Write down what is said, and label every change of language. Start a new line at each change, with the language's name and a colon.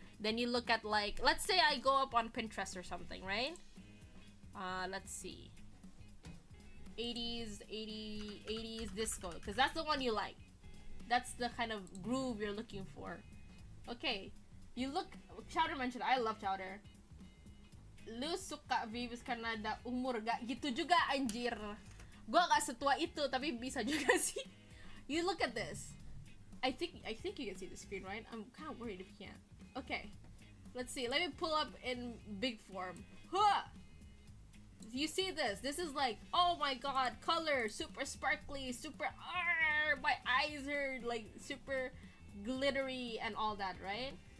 English: Then you look at like, let's say I go up on Pinterest or something, right? Let's see. 80s disco, because that's the one you like. That's the kind of groove you're looking for. Okay, you look, Chowder mentioned, I love Chowder.
Indonesian: Lu suka vibes karena da umur gak gitu juga anjir. Gua gak setua itu, tapi bisa juga sih.
English: You look at this. I think you can see the screen, right? I'm kind of worried if you can't. Okay, let's see. Let me pull up in big form. Huh! You see this? This is like, oh my god, color, super sparkly, super, my eyes are like super glittery and all that, right?